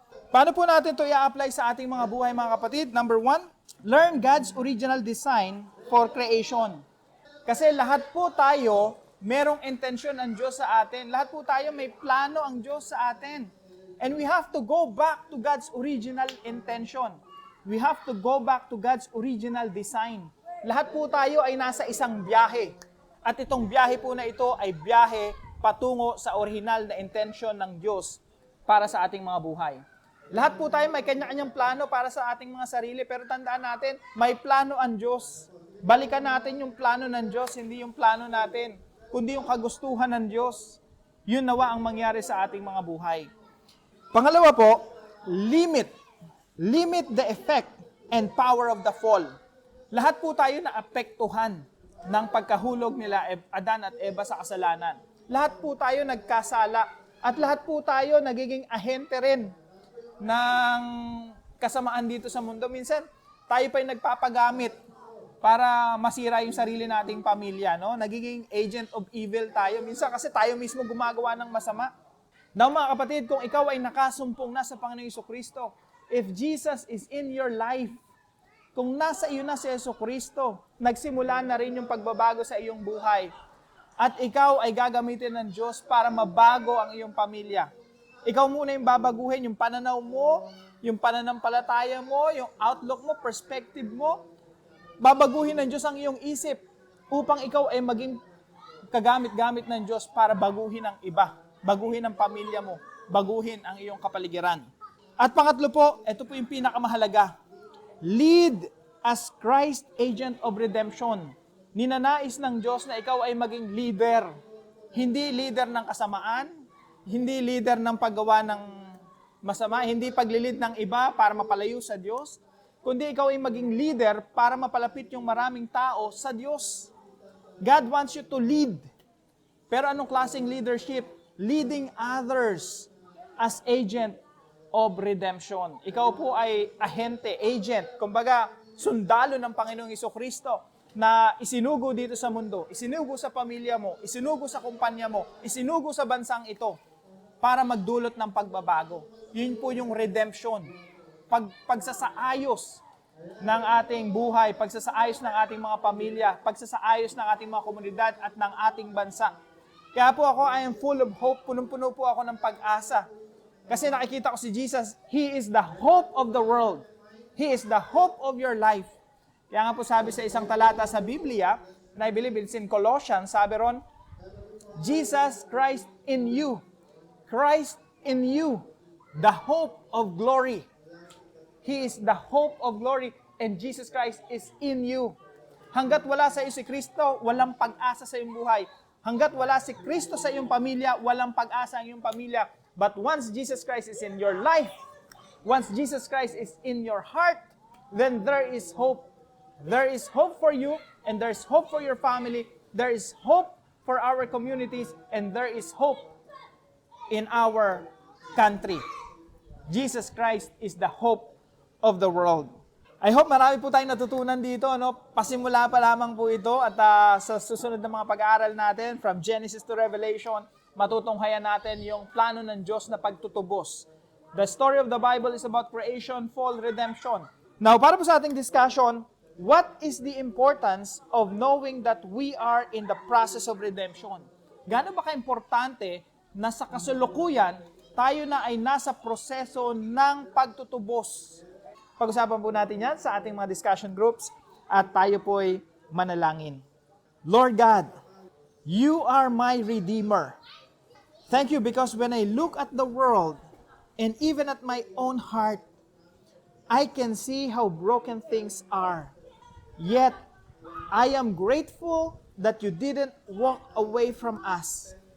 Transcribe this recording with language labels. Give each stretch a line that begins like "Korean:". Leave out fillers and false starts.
Filipino: Paano po natin ito i-apply sa ating mga buhay, mga kapatid?
English: Number 1, learn God's original design for creation.
Filipino: Kasi lahat po tayo, merong intensyon ang Diyos sa atin. Lahat po tayo, may plano ang Diyos sa atin.
English: And we have to go back to God's original intention. We have to go back to God's original design.
Filipino: Lahat po tayo ay nasa isang biyahe. At itong biyahe po na ito ay biyahe patungo sa original na intention ng Diyos para sa ating mga buhay. Lahat po tayo may kanya-kanyang plano para sa ating mga sarili, pero tandaan natin, may plano ang Diyos. Balikan natin yung plano ng Diyos, hindi yung plano natin, kundi yung kagustuhan ng Diyos. Yun nawa ang mangyari sa ating mga buhay.
English: Pangalawa po, limit the effect and power of the fall.
Filipino: Lahat po tayo naapektuhan ng pagkahulog nila Adan at Eva sa kasalanan. Lahat po tayo nagkasala at lahat po tayo nagiging ahente rin ng kasamaan dito sa mundo. Minsan, tayo pa'y nagpapagamit para masira yung sarili nating pamilya, no? Nagiging
English: agent of evil
Filipino: tayo. Minsan kasi tayo mismo gumagawa ng masama. Now mga kapatid, kung ikaw ay nakasumpong na sa Panginoong Jesucristo,
English: if Jesus is in your life,
Filipino: kung nasa iyo na si Jesucristo, nagsimula na rin yung pagbabago sa iyong buhay. At ikaw ay gagamitin ng Diyos para mabago ang iyong pamilya. Ikaw muna yung babaguhin, yung pananaw mo, yung pananampalataya mo, yung outlook mo, perspective mo. Babaguhin ng Diyos ang iyong isip upang ikaw ay maging kagamit-gamit ng Diyos para baguhin ang iba, baguhin ang pamilya mo, baguhin ang iyong kapaligiran. At pangatlo po, ito po yung pinakamahalaga.
English: Lead as Christ agent of redemption.
Filipino: Ninanais ng Diyos na ikaw ay maging leader. Hindi leader ng kasamaan, hindi leader ng paggawa ng masama, hindi paglilid ng iba para mapalayo sa Diyos, kundi ikaw ay maging leader para mapalapit yung maraming tao sa Diyos.
English: God wants you to lead.
Filipino: Pero anong klaseng leadership?
English: Leading others as agent of redemption.
Filipino: Ikaw po ay ahente, agent, kumbaga sundalo ng Panginoong Jesucristo na isinugo dito sa mundo, isinugo sa pamilya mo, isinugo sa kumpanya mo, isinugo sa bansang ito para magdulot ng pagbabago. Yun po yung redemption. Pagsasaayos ng ating buhay, pagsasaayos ng ating mga pamilya, pagsasaayos ng ating mga komunidad at ng ating bansa. Kaya po ako,
English: I am full of hope.
Filipino: Punong-puno po ako ng pag-asa. Kasi nakikita ko si Jesus,
English: He is the hope of the world. He is the hope of your life.
Filipino: Kaya nga po sabi sa isang talata sa Biblia, na
English: I believe it's in Colossians,
Filipino: sabi ron,
English: Jesus Christ in you. Christ in you, the hope of glory. He is the hope of glory and Jesus Christ is in you.
Filipino: Hanggat wala sa iyo si Kristo, walang pag-asa sa iyong buhay. Hanggat wala si Kristo sa iyong pamilya, walang pag-asa ang iyong pamilya.
English: But once Jesus Christ is in your life, once Jesus Christ is in your heart, then there is hope. There is hope for you and there is hope for your family. There is hope for our communities and there is hope in our country. Jesus Christ is the hope of the world. I hope
Filipino: marami po tayong natutunan dito. Pasimula pa lamang po ito at sa susunod na mga pag-aaral natin from Genesis to Revelation, matutunghayan natin yung plano ng Diyos na pagtutubos.
English: The story of the Bible is about creation, fall, redemption. Now,
Filipino: para po sa ating discussion,
English: what is the importance of knowing that we are in the process of redemption?
Filipino: Gaano ba ka-importante na sa kasalukuyan, tayo na ay nasa proseso ng pagtutubos? Pag-usapan po natin yan sa ating mga discussion groups at tayo po'y manalangin.
English: Lord God, You are my Redeemer. Thank You because when I look at the world and even at my own heart, I can see how broken things are. Yet, I am grateful that You didn't walk away from us.